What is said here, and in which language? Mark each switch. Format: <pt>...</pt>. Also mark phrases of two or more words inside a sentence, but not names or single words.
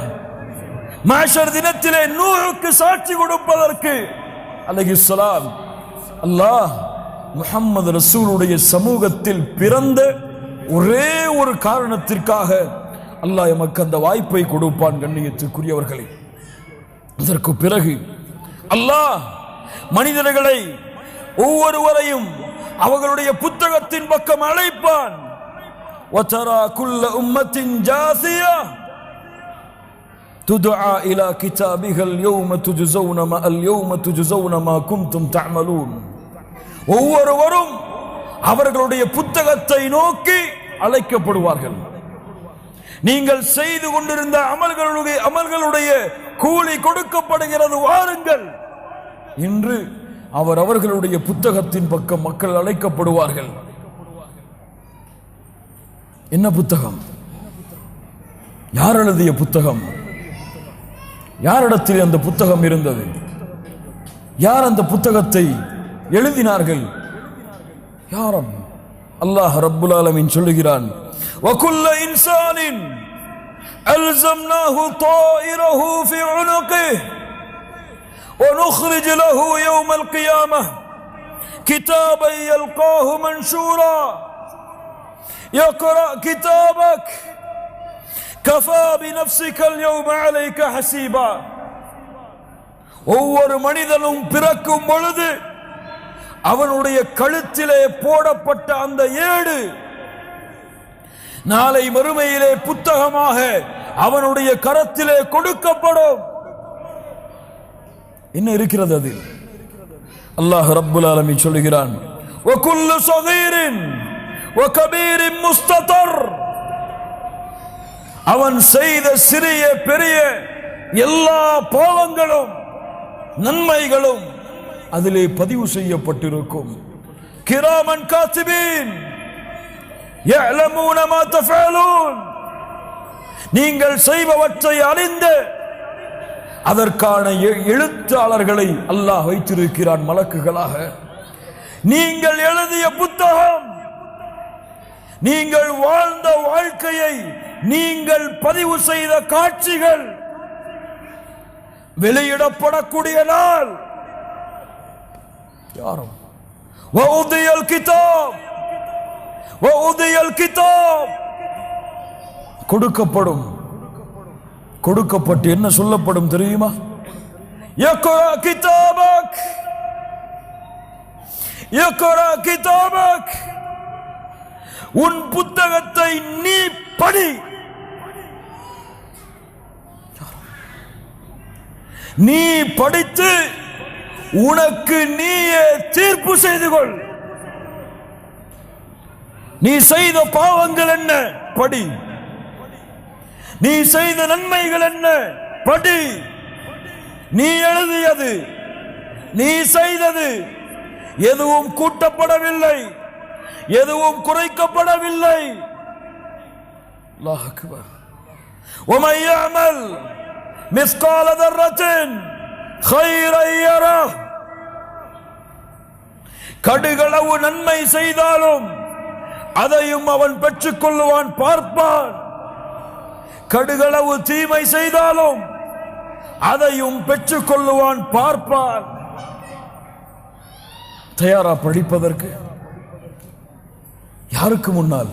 <ta>மஹ்ஷர் தினத்திலே நூஹுக்கு சாட்சி கொடுப்பதற்கு அலைஹிஸ்ஸலாம் அல்லாஹ் முஹம்மது ரசூலுடைய சமூகத்தில் பிறந்த ஒரே ஒரு காரணத்திற்காக அல்லாஹ் எமக்கு அந்த வாய்ப்பை கொடுப்பான். கண்ணியத்திற்குரியவர்களே, அதற்கு பிறகு அல்லாஹ் மனிதர்களை ஒவ்வொருவரையும் அவர்களுடைய புத்தகத்தின் பக்கம் அழைப்பான்.</ta> <ar>وَتَرَى كُلَّ أُمَّةٍ جَاثِيَةً تُدْعَى إِلَى كِتَابِهَا الْيَوْمَ تُجْزَوْنَ مَا كُنْتُمْ تَعْمَلُونَ.</ar> <ta>ஒவ்வொருவரும் அவர்களுடைய புத்தகத்தை நோக்கி அழைக்கப்படுவார்கள். நீங்கள் செய்து கொண்டிருந்த அமல்களுடைய கூலி கொடுக்கப்படுகிறது, வாருங்கள். இன்று அவர்களுடைய புத்தகத்தின் பக்கம் மக்கள் அழைக்கப்படுவார்கள். என்ன புத்தகம்? யார் எழுதிய புத்தகம்? யாரிடத்தில் அந்த புத்தகம் இருந்தது? யார் அந்த புத்தகத்தை எழுதினார்கள்? யாரும்?</ta> <ar>الله رب العالمين</ar> <ta>சொல்லுகிறான்,</ta> <ar>وَكُلَّ إِنسَانٍ أَلْزَمْنَاهُ طَائِرَهُ فِي عُنُقِهِ وَنُخْرِجُ لَهُ يَوْمَ الْقِيَامَةِ كِتَابًا يَلْقَاهُ مَنْشُورًا اقْرَأْ كِتَابَكَ كَفَى بِنَفْسِكَ الْيَوْمَ عَلَيْكَ حَسِيبًا.</ar> <ta>ஒவ்வொரு மனிதனும் பிறக்கும் பொழுது அவனுடைய கழுத்திலே போடப்பட்ட அந்த ஏடு நாளை மறுமையிலே புத்தகமாக அவனுடைய கரத்திலே கொடுக்கப்படும். என்ன இருக்கிறது அதில்?</ta> <ar>الله رب العالمين</ar> <ta>சொல்லுகிறான்,</ta> <ar>وَكُلُّ صَغِيرٍ وَكَبِيرٍ مُسْتَطَرٍ.</ar> <ta>அவன் செய்த சிறிய பெரிய எல்லா பாவங்களும் நன்மைகளும் அதிலே பதிவு செய்யப்பட்டிருக்கும்.</ta> <ar>كراما كاتبين يَعْلَمُونَ مَا تَفْعَلُونَ.</ar> <ta>நீங்கள் செய்பவற்றை அறிந்து அதற்கான எழுத்தாளர்களை அல்லாஹ் வைத்திருக்கிறான் மலக்குகளாக. நீங்கள் எழுதிய புத்தகம், நீங்கள் வாழ்ந்த வாழ்க்கையை, நீங்கள் பதிவு செய்த காட்சிகள் வெளியிடப்படக்கூடிய நாள். யாரும் கொடுக்கப்படும். கொடுக்கப்பட்டு என்ன சொல்லப்படும் தெரியுமா?</ta> <ar>يقرأ كتابك يقرأ كتابك.</ar> <ta>உன் புத்தகத்தை நீ படி. நீ படித்து உனக்கு நீயே தீர்ப்பு செய்து கொள். நீ செய்த பாவங்கள் என்ன? படி. நீ செய்த நன்மைகள் என்ன? படி. நீ எழுதியது, நீ செய்தது எதுவும் கூட்டப்படவில்லை, எதுவும் குறைக்கப்படவில்லை.</ta> <ar>الله أكبر. وَمَن يَعْمَلْ مِثْقَالَ ذَرَّةٍ خَيْرًا يَرَهُ.</ar> <ta>கடுகளவு நன்மை செய்தாலும் அதையும் அவன் பெற்றுக் கொள்வான், பார்ப்பான். கடுகளவு தீமை செய்தாலும் அதையும் பெற்றுக் கொள்ளுவான், பார்ப்பான். தயாரா படிப்பதற்கு? யாருக்கு முன்னால்?</ta>